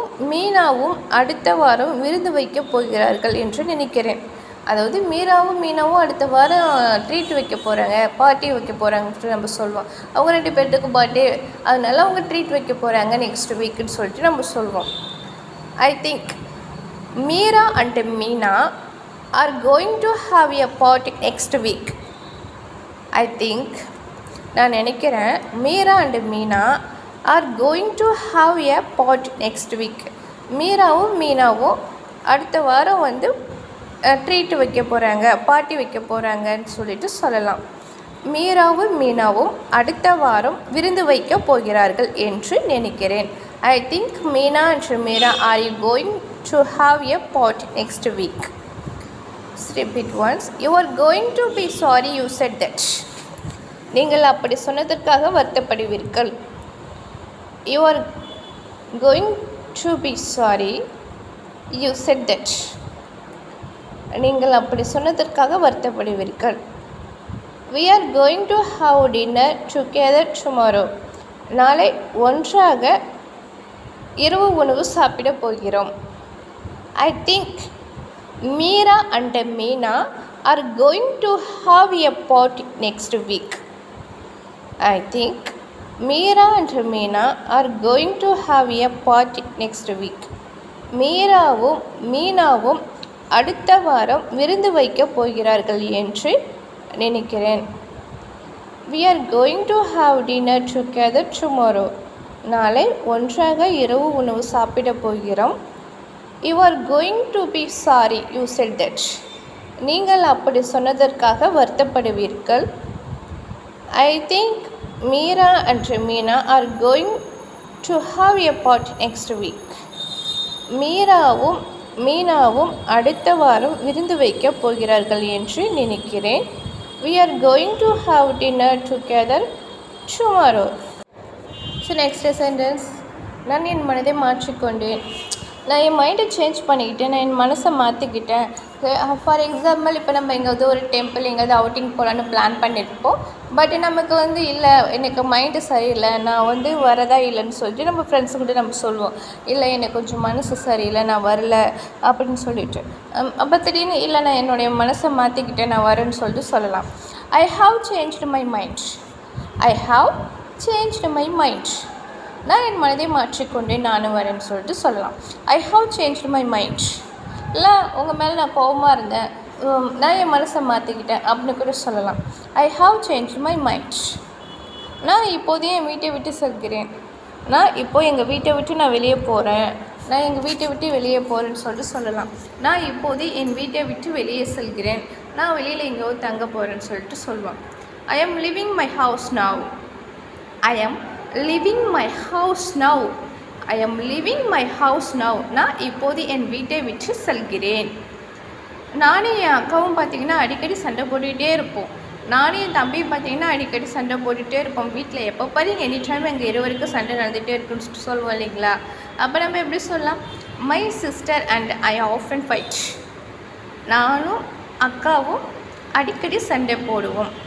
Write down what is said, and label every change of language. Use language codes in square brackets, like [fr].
[ta] மீனாவும் அடுத்த வாரம் விருந்து வைக்க போகிறார்கள் என்று நினைக்கிறேன். அதாவது மீனாவும் அடுத்த வாரம் ட்ரீட் வைக்க போகிறாங்க, பார்ட்டி வைக்க போகிறாங்கன்னு நம்ம சொல்லுவோம். அவங்க 2 பேர்த்துக்கு பர்த்டே, அதனால அவங்க ட்ரீட் வைக்க போகிறாங்க நெக்ஸ்ட் வீக்குன்னு சொல்லிட்டு நம்ம சொல்லுவோம். [en] I think Meera and Meena are going to have a party next week. I think [ta] நான் நினைக்கிறேன் [en] Meera and Meena are going to have a party next week. [ta] மீராவும் மீனாவும் அடுத்த வாரம் வந்து ட்ரீட் வைக்க போகிறாங்க, பார்ட்டி வைக்க போகிறாங்கன்னு சொல்லிட்டு சொல்லலாம். மீராவும் மீனாவும் அடுத்த வாரம் விருந்து வைக்க போகிறார்கள் என்று நினைக்கிறேன். [en] I think Meena and Meera are going to have a party next week. Repeat once. You are going to be sorry you said that. [ta] நீங்கள் அப்படி சொன்னதற்காக வருத்தப்படுவீர்கள். [en] You are going to be sorry you said that. [ta] நீங்கள் அப்படி சொன்னதற்காக வருத்தப்படுவீர்கள். [en] We are going to have dinner together tomorrow. [ta] நாளை ஒன்றாக இரவு உணவு சாப்பிட போகிறோம். [en] I think Meera and Meena are going to have a party next week. I think Meera and Meena are going to have a party next week. [ta] மீராவும் மீனாவும் அடுத்த வாரம் விருந்து வைக்க போகிறார்கள் என்று நினைக்கிறேன். [en] We are going to have dinner together tomorrow. [ta] நாளை ஒன்றாக இரவு உணவு சாப்பிட போகிறோம். [en] You are going to be sorry you said that. [ta] நீங்கள் அப்படி சொன்னதற்காக வருத்தப்படுவீர்கள். [en] I think Meera and Meena are going to have a party next week. [ta] மீராவும் மீனாவும் அடுத்த வாரம் விருந்து வைக்க போகிறார்கள் என்று நினைக்கிறேன். [en] We are going to have dinner together tomorrow. So next sentence. [ta] நான் என் மனதை மாற்றிக்கொண்டேன். நான் என் மைண்டை சேஞ்ச் பண்ணிக்கிட்டேன், நான் என் மனசை மாற்றிக்கிட்டேன். ஃபார் எக்ஸாம்பிள் இப்போ நம்ம எங்கேயாவது ஒரு டெம்பிள் எங்கேயாவது அவுட்டிங் போகலான்னு பிளான் பண்ணியிருப்போம். பட் நமக்கு வந்து இல்லை, எனக்கு மைண்டு சரியில்லை, நான் வந்து வரதா இல்லைன்னு சொல்லிட்டு நம்ம ஃப்ரெண்ட்ஸுக்கிட்ட நம்ம சொல்லுவோம், இல்லை எனக்கு கொஞ்சம் மனசு சரியில்லை, நான் வரல அப்படின்னு சொல்லிட்டு. அப்போ திடீர்னு இல்லை நான் என்னுடைய மனசை மாற்றிக்கிட்டேன், நான் வரேன்னு சொல்லிட்டு சொல்லலாம். [en] I have changed my mind. I have changed my mind. [ta] நான் என் மனதை மாற்றிக்கொண்டேன், நானும் வரேன்னு சொல்லிட்டு சொல்லலாம். [en] I have changed my mind. [ta] இல்லை உங்கள் மேலே நான் கோபமாக இருந்தேன், நான் என் மனசை மாற்றிக்கிட்டேன் அப்படின்னு கூட சொல்லலாம். [en] I have changed my mind. [ta] நான் இப்போதே என் வீட்டை விட்டு செல்கிறேன். நான் இப்போது எங்கள் வீட்டை விட்டு நான் வெளியே போகிறேன், நான் எங்கள் வீட்டை விட்டு வெளியே போகிறேன்னு சொல்லிட்டு சொல்லலாம். நான் இப்போது என் வீட்டை விட்டு வெளியே செல்கிறேன், நான் வெளியில் எங்கேயோ தங்க போகிறேன்னு சொல்லிட்டு சொல்லுவேன். [en] I am leaving my house now. I am leaving my house now. I am leaving my house now. [ta] நான் இப்போது என் வீட்டை விட்டு செல்கிறேன். நானும் என் அக்காவும் பார்த்திங்கன்னா அடிக்கடி சண்டை போட்டுக்கிட்டே இருப்போம். நானும் என் தம்பியும் பார்த்திங்கன்னா அடிக்கடி சண்டை போட்டுகிட்டே இருப்போம். வீட்டில் எப்போ பாருங்க எனி டைம் எங்கள் இருவருக்கும் சண்டை நடந்துகிட்டே இருக்குன்னு சொல்லிட்டு சொல்லுவோம் இல்லைங்களா. அப்போ நம்ம எப்படி சொல்லலாம்? [en] My sister and I often fight. [ta] நானும் அக்காவும் அடிக்கடி சண்டை போடுவோம்.